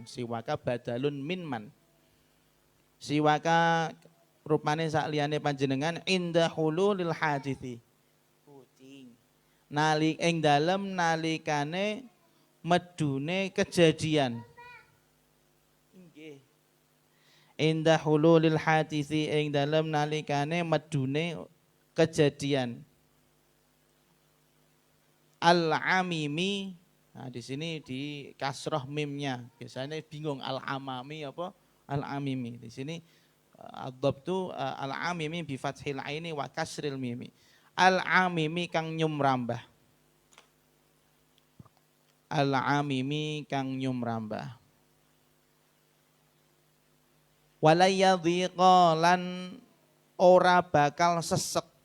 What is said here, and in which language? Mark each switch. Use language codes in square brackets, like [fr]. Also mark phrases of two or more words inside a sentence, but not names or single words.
[ar] Siwaka badalun min man. [jv] Siwaka rupane sakliyane panjenengan [ar] inda hululil hadithi. [jv] Ing dalem nalikane medune kejadian. Nggih. [ar] Inda hululil hadisi [jv] ing dalem nalikane medune kejadian. Al-amimi. [id] Nah, di sini di kasroh mimnya. Biasanya bingung al-amami apa? [ar] Al-amimi. [id] Di sini [ar] ad-dhabtu al-amimi bi fathil aini wa kasril mimi. [jv] Al-amimi kang nyumrambah. Al-amimi kang nyumrambah. Walayadhiqa lan ora bakal sesek.